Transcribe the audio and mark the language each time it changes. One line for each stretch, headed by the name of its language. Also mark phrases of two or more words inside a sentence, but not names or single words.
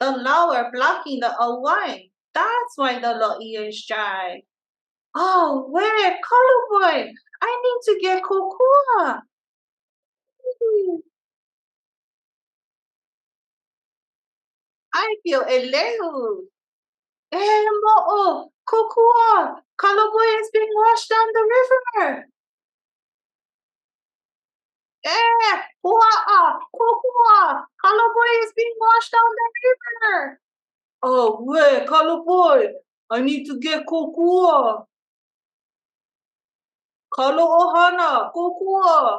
English: The lower blocking the awai. That's why the lo'i is dry. Oh, wait, Kalo boy, I need to get kokua. I feel elehu. Mo'o, kokua. Kalo boy is being washed down the river. Hua'a, kokua. Kalo boy is being washed down the river. Oh, wait, Kalo boy, I need to get kokua. Kalo ʻOhana, kokua.